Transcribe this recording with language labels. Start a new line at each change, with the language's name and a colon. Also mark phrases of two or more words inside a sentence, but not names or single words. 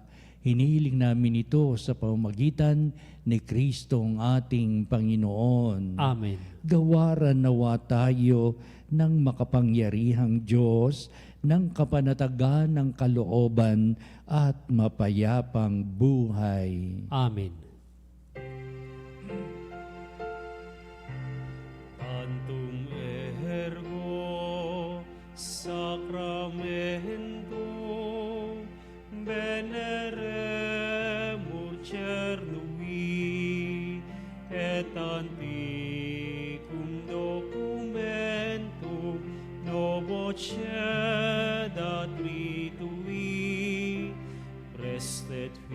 Filipino: Hinihiling namin ito sa pamamagitan ni Kristo ang ating Panginoon. Amen. Gawaran nawa tayo ng makapangyarihang Diyos, ng kapanatagan ng kalooban at mapayapang buhay. Amen.
Latin: Tantum ergo sacramentum veneremur cernui et antiquum documentum novo cedat ritui prestet